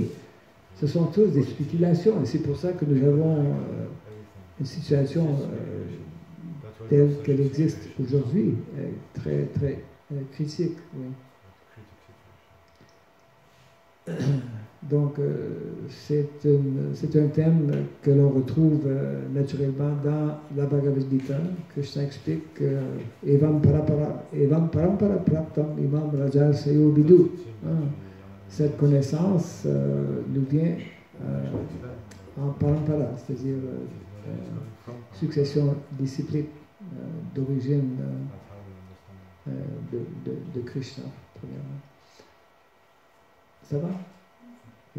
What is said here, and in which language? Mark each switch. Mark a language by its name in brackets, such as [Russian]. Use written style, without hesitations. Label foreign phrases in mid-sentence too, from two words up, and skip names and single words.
[French] Ce sont tous des spéculations, et c'est pour ça que nous avons une situation telle qu'elle existe aujourd'hui, très, très critique. Oui. Donc, c'est un thème que l'on retrouve naturellement dans la Bhagavad Gita. Krishna explique [Sanskrit] Evam parampara praptam imam raja sayo vidu. [French] Cette connaissance nous vient en parampara, c'est-à-dire succession disciplique d'origine de Krishna, premièrement. Ça va? Okay.